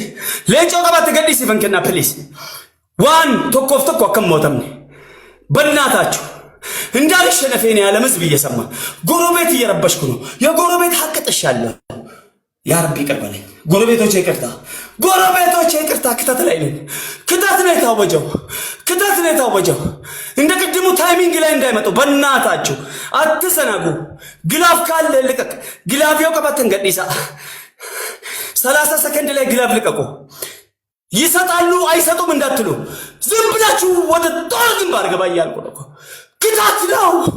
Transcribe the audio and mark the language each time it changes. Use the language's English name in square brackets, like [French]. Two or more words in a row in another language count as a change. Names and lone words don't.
[Oromo] leencoo qabatte gadhiisi fan kenna please waan tokkoof tokko akkam mootamne [Amharic] በእናታችሁ እንዳልሸነፈ እኔ ያለ ህዝብ እየሰማ ጎረቤት እየረበሽኩ ነው። የጎረቤት ሀቅ ጥሻለሁ። ያ ረቢ ይቅር በለኝ። ጎረቤቶቼ ይቅርታ፣ ክተት ላይ ነኝ። ክተት ነው የታወጀው። እንደ ቅድሙ ታይሚንግ ላይ እንዳይመጡ በእናታችሁ አትሰናጉ። ግላፍ ካለ ልቀቅ። ግላፊው ቀበተን ገዲሳ 30 ሰከንድ ላይ ግላፍ ልቀቁ። ይሰጣሉ አይሰጡም እንዳትሉ ዝም ብላችሁ ወደ ጦር ግንባር ገባ እያልኩ ነው። ክተት ነው